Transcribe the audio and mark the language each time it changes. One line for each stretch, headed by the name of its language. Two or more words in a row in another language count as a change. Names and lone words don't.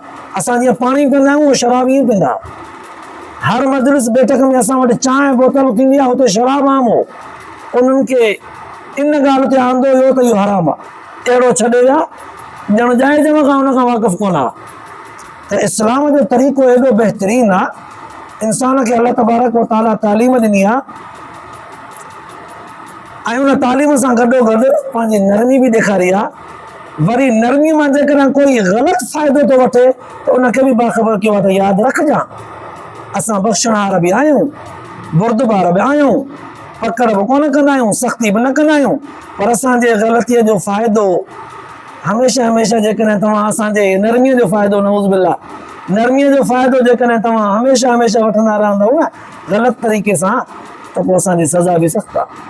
Sindhi: असां जीअं पाणी पीअंदा आहियूं, उहो शराब ईअं पीअंदा। हर मजलिस बैठक में असां वटि चांहि बोतल थींदी आहे, हुते शराब आम हो, उन्हनि खे इन ॻाल्हि ते आंदो हुयो त इहो हराम आहे, अहिड़ो छॾे विया ॼण जाइज़ खां हुन खां वाक़ुफ़ु कोन आहे। त इस्लाम जो तरीक़ो एॾो बहितरीनु आहे, इंसान खे
Arabic: الله تبارك وتعالى
Sindhi: तालीम ॾिनी आहे, ऐं उन तालीम सां गॾोगॾु पंहिंजी नरमी बि ॾेखारी आहे। वरी नरमी मां जेकॾहिं कोई ग़लति फ़ाइदो थो वठे त उनखे बि बाख़बर कयो आहे त यादि रखजांइ, असां बख़्शणहार बि आहियूं, बुर्दबार बि आहियूं, पकड़ बि कोन कंदा आहियूं, सख़्ती बि न कंदा आहियूं, पर असांजे ग़लतीअ जो फ़ाइदो हमेशह जेकॾहिं तव्हां असांजे नरमीअ जो फ़ाइदो,
Arabic: نعوذ بالله,
Sindhi: नरमीअ जो फ़ाइदो जेकॾहिं तव्हां हमेशह वठंदा रहंदव न ग़लति तरीक़े सां, त पोइ असांजी सज़ा बि सख़्त आहे।